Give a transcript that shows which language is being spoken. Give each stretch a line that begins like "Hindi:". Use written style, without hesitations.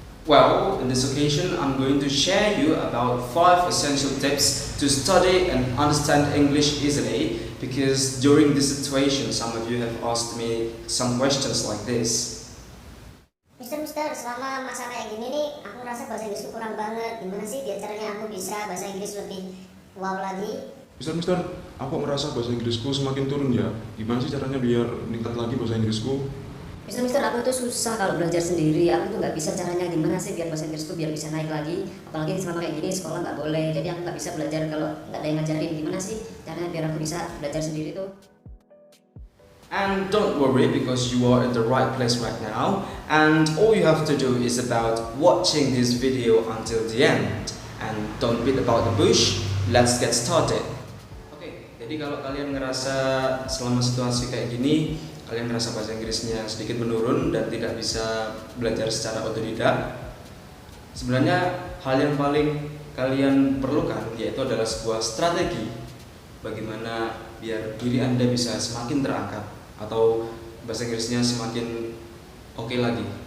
English: Well, in this occasion, I'm going to share you about 5 essential tips to study and understand English easily, because during this situation, some of you have asked me some questions like this.
Indonesian: Mister, selama masa kayak gini nih, aku ngerasa bahasa Inggrisku kurang banget. Gimana sih biar caranya aku bisa bahasa Inggris lebih wow lagi? Mister, aku merasa bahasa Inggrisku semakin turun ya. Gimana sih caranya biar meningkat lagi bahasa Inggrisku? Mister, aku tuh susah kalau belajar sendiri. Aku tuh nggak bisa caranya gimana sih biar bahasa Inggrisku biar bisa naik lagi. Apalagi selama kayak gini sekolah nggak boleh, jadi aku nggak bisa belajar kalau nggak ada yang ngajarin. Gimana sih caranya biar aku bisa belajar sendiri tuh?
English: And don't worry, because you are at the right place right now, and all you have to do is about watching this video until the end. And don't beat about the bush, let's get started.
Indonesian: Oke, jadi kalau kalian ngerasa selama situasi kayak gini, kalian ngerasa bahasa Inggrisnya sedikit menurun dan tidak bisa belajar secara otodidak, sebenarnya hal yang paling kalian perlukan yaitu adalah sebuah strategi bagaimana biar diri Anda bisa semakin terangkat atau bahasa Inggrisnya semakin oke lagi.